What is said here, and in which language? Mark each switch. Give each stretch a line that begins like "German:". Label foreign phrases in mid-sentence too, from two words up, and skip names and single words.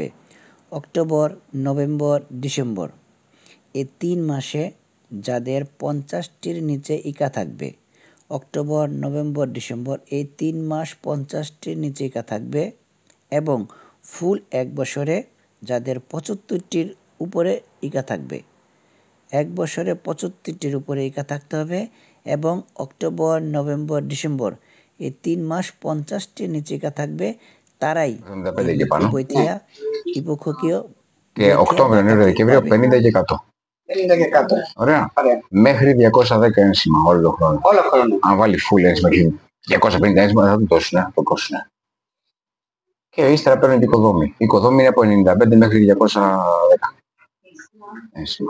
Bangla: অক্টোবর, নভেম্বর, ডিসেম্বর এই 3 মাসে যাদের 50টির নিচে ইকা থাকবে, অক্টোবর, নভেম্বর, ডিসেম্বর এই 3 মাস 50টির নিচে ইকা থাকবে, এবং ফুল 1 বছরে যাদের 75টির উপরে ইকা থাকবে। 1 বছরে 75টির উপরে ইকা থাকতে হবে, এবং অক্টোবর, নভেম্বর, ডিসেম্বর এই 3 মাস 50টির নিচে ইকা থাকবে, তারাই
Greek: βοήθεια εποχιακό Και Οκτώβριο, Νοέμβριο, Δεκέμβριο 50 και 100. 50 και 100. Ωραία. Μέχρι 210 ένσημα όλο τον χρόνο. Όλο χρόνο. Αν βάλει full ένσημα και 250 ένσημα δεν θα του δώσουν, θα το κόσουν. Και ύστερα παίρνουν και οικοδόμοι. Η οικοδόμοι είναι από 95 μέχρι 210 ένσημα.